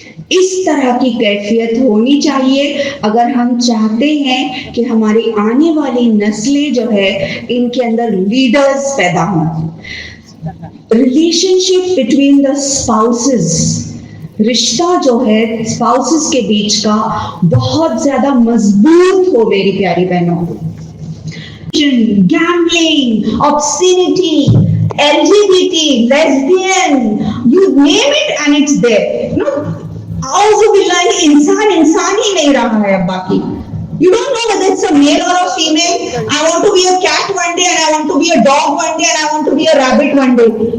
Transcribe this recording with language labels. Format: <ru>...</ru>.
<ur>اس طرح کی کیفیت ہونی چاہیے اگر ہم چاہتے ہیں کہ ہماری آنے والی نسلیں جو ہے ان کے اندر لیڈرز پیدا ہوں.</ur> <en>relationship between the spouses,</en> <ur>رشتہ جو ہے اسپاؤسز کے بیچ کا بہت زیادہ مضبوط ہو میری پیاری بہنوں.</ur> <en>Gambling, obscenity, LGBT, lesbian, you name it and it's there.</en> <ur>No, اعوذ باللہ، انسان ہی نہیں رہا ہے اب باقی.</ur> <en>You don't know whether it's a male or a female. I want to be a cat one day and I want to be a dog one day and I want to be a rabbit one day.</en>